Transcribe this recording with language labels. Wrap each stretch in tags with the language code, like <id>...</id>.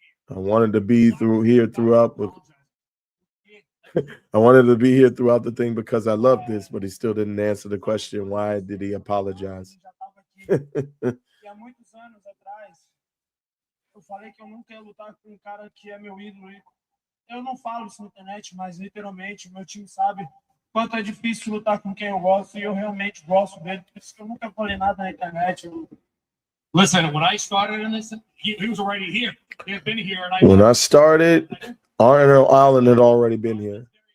<en>I wanted to be throughout. I wanted to be here throughout the thing because I love this, but he still didn't answer the question. Why did he apologize?</en> <pt>E há muitos anos atrás, eu falei que eu nunca ia lutar com um cara que é meu ídolo. Eu não falo isso na internet, mas literalmente meu time sabe quanto é difícil lutar com quem eu gosto e eu realmente gosto dele. Por isso que eu nunca falei nada na internet.</pt> <en>Listen, when I started in this, he was already here. He had been here, and when I started, Arnold Allen had already been here.</en>